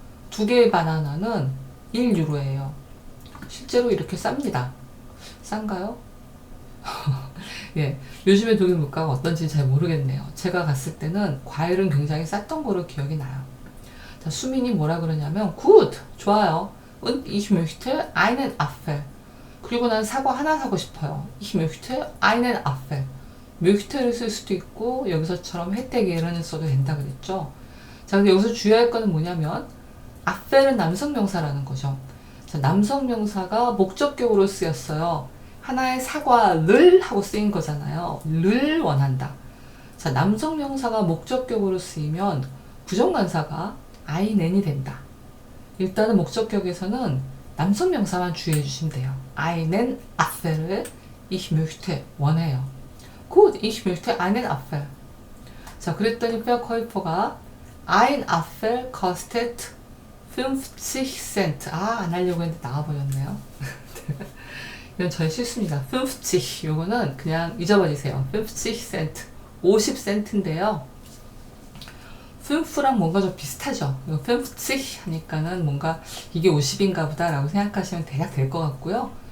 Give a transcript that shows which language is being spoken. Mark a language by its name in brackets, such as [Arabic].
[Korean] 2개의 바나나는 1유로예요. 실제로 이렇게 쌉니다. 싼가요? 예, 요즘에 독일 물가가 어떤지 잘 모르겠네요. 제가 갔을 때는 과일은 굉장히 쌌던 거로 기억이 나요. 자, 수민이 뭐라 그러냐면 Gut, 좋아요. [German] Und ich möchte einen Apfel. [Korean] 그리고 난 사과 하나 사고 싶어요. [German] Ich möchte einen Apfel. [Korean] möchte를 쓸 수도 있고 여기서처럼 혜택에는 써도 된다 그랬죠. 자, 근데 여기서 주의할 거는 뭐냐면 Apfel은 남성 명사라는 거죠. 자, 남성 명사가 목적격으로 쓰였어요. 하나의 사과를 하고 쓰인 거잖아요. 를 원한다. 자, 남성 명사가 목적격으로 쓰이면 부정관사가 einen이 된다. 일단은 목적격에서는 남성 명사만 주의해 주시면 돼요. [German] einen Apfel [Korean] 을 [German] ich möchte [Korean] 원해요. [German] Gut, ich möchte einen Apfel. [Korean] 자, 그랬더니 [German] Verkäufer가 ein Apfel kostet 50 Cent. [Korean] 안 하려고 했는데 나와버렸네요. 이건 저의 실수입니다. 50. 요거는 그냥 잊어버리세요. 50 Cent. 50센트인데요. 5랑 뭔가 좀 비슷하죠. 50 하니까는 뭔가 이게 50인가 보다 라고 생각하시면 대략 될 것 같고요.